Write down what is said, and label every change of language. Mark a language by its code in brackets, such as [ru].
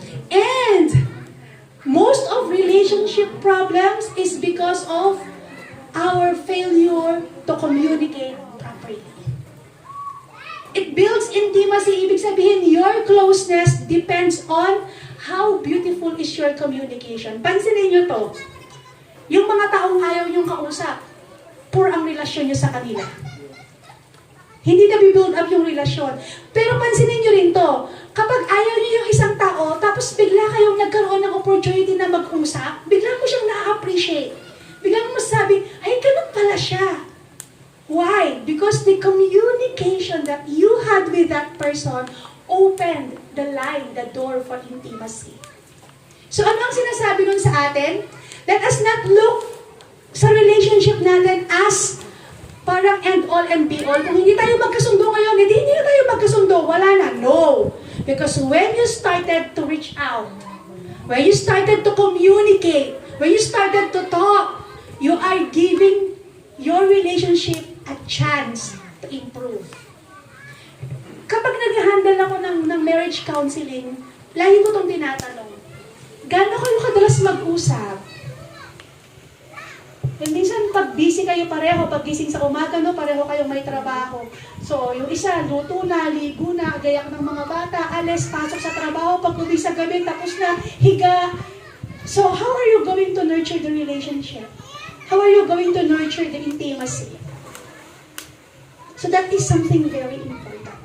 [en] And most of relationship problems is because of our failure to communicate properly. It builds intimacy. [tl] Ibig sabihin, [en] your closeness depends on how beautiful is your communication. [tl] Pansinin nyo to. Yung mga taong ayaw nyong kausap, poor ang relasyon nyo sa kanila. Hindi na build up yung relasyon. Pero pansinin nyo rin to, kapag ayaw nyo yung isang tao, tapos bigla kayong nagkaroon ng opportunity na mag-usap, bigla mo siyang na-appreciate. Bigla mo masabi, ay, ganun pala siya. [en] Why? Because the communication that you had with that person opened the line, the door for intimacy. [tl] So ano ang sinasabi nun sa atin? [en] Let us not look sa relationship natin as [tl] parang [en] end all and be all. [tl] Kung hindi tayo magkasundo ngayon, hindi na tayo magkasundo. Wala na. [en] No. Because when you started to reach out, when you started to communicate, when you started to talk, you are giving your relationship a chance to improve. [tl] Kapag nag-handle ako ng marriage counseling, lagi ko itong tinatanong, gaano kayo kadalas mag-usap? And minsan, pag busy kayo pareho, pag gising sa umaga, no, pareho kayong may trabaho. So, yung isa, luto na, ligo na, gayak ng mga bata, alis, pasok sa trabaho, pag uwi sa gabi, tapos na, higa. [en] So, how are you going to nurture the relationship? How are you going to nurture the intimacy? So, that is something very important.